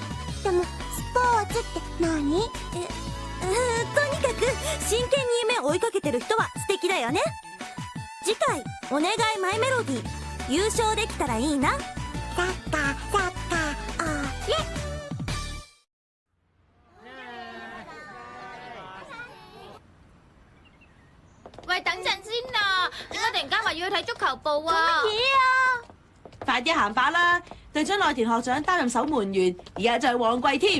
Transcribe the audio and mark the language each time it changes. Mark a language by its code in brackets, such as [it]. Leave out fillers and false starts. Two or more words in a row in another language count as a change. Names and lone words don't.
[ja] でもスポーツって何？とにかく真剣に夢を追いかけてる人は素敵だよね。次回お願いマイメロディー、優勝できたらいいな。サッカーサッカーおーれ。 [yue] 喂，等陣先啊！點解突然間話要去睇足球部啊？做乜嘢啊？快啲行吧啦！隊長內田學長擔任守門員，而家就係旺季添。